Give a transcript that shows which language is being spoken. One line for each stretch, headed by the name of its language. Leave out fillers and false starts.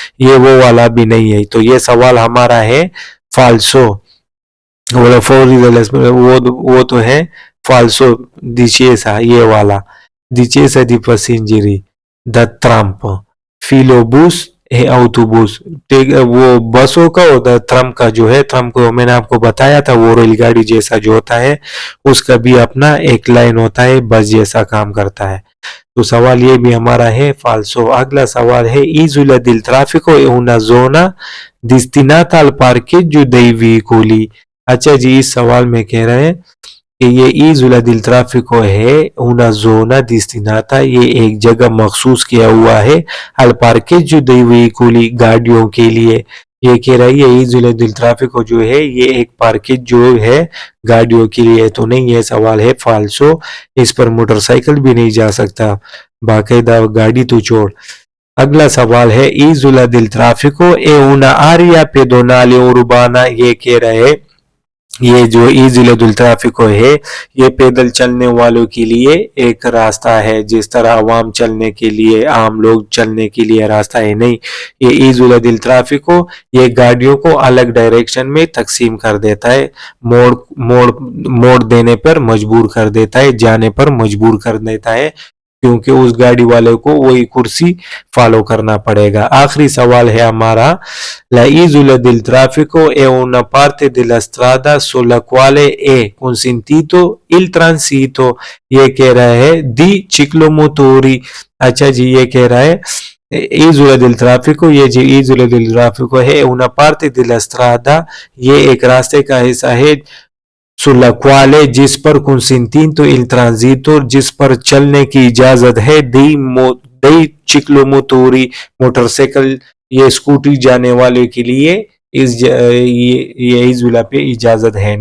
Hindi: ये वो वाला भी नहीं है। तो ये सवाल हमारा है फाल्सो, वो तो है फाल्सो डिचेसा, ये वाला डिचेसा दी पैसेंजरी द ट्रम्प फिलोबूस है autobus। वो बसों का और द ट्रम्प का जो है, ट्रम्प को मैंने आपको बताया था, वो रेलगाड़ी जैसा जो होता है, उसका भी अपना एक लाइन होता है, बस जैसा काम करता है। तो सवाल ये भी हमारा है फाल्सो। अगला सवाल है
Italian: isola del traffico è una zona destinata al parcheggio dei veicoli।
Hindi: अच्छा जी, इस सवाल में कह रहे हैं कि ये
Italian: isola del traffico
Hindi: है
Italian: una zona destinata,
Hindi: ये एक जगह मखसूस किया हुआ है
Italian: al parcheggio dei veicoli,
Hindi: गाड़ियों के लिए। ये कह रहा है ये
Italian: isola del traffico
Hindi: जो है ये एक पार्केज जो है गाड़ियों के लिए। तो नहीं, ये सवाल है फाल्सो। इस पर मोटरसाइकिल भी नहीं जा सकता, बाकायदा गाड़ी तो छोड़। अगला सवाल है
Italian: isola del traffico è una area pedonale urbana।
Hindi: ये कह रहे हैं ये जो
Italian: isola del traffico
Hindi: है ये पैदल चलने वालों के लिए एक रास्ता है, जिस तरह आवाम चलने के लिए, आम लोग चलने के लिए रास्ता है। नहीं, ये
Italian: isola del traffico
Hindi: ये गाड़ियों को अलग डायरेक्शन में तकसीम कर देता है, मोड़ मोड़ मोड़ देने पर मजबूर कर देता है, जाने पर मजबूर कर देता है, क्योंकि उस गाड़ी वाले को वही कुर्सी फॉलो करना पड़ेगा। आखिरी सवाल है हमारा
Italian: La isola del traffico è una parte della strada sulla quale è consentito il transito।
Hindi: ये कह रहा है
Italian: di ciclomotori।
Hindi: अच्छा जी, ये कह रहा है
Italian: isola del traffico,
Hindi: ये जो isola del traffico है
Italian: una parte della strada,
Hindi: ये एक रास्ते का हिस्सा है,
Italian: sulla quale
Hindi: जिस पर
Italian: consentito il transito,
Hindi: जिस पर चलने की इजाजत है,
Italian: dei ciclomotori
Hindi: मोटरसाइकिल ये स्कूटी जाने वाले के लिए ये इजुला पे इजाजत है।